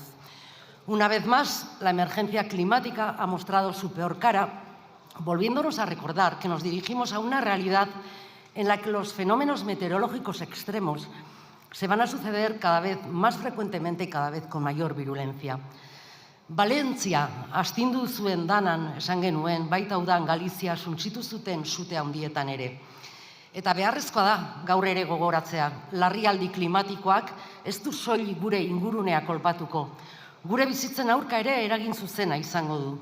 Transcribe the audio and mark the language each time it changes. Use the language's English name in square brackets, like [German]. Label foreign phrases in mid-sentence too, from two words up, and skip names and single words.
[Spanish] Una vez más, la emergencia climática ha mostrado su peor cara, volviéndonos a recordar que nos dirigimos a una realidad en la que los fenómenos meteorológicos extremos se van a suceder cada vez más frecuentemente y cada vez con mayor virulencia. [Basque] Valentzia astindu zuen danan esan genuen, baita udan Galizia suntsitu zuten sute handietan ere. Eta beharrezkoa da gaur ere gogoratzea, larrialdi klimatikoak ez du soilik gure ingurunea kolpatuko. Gure bizitzen aurka ere eragin zuzena izango du.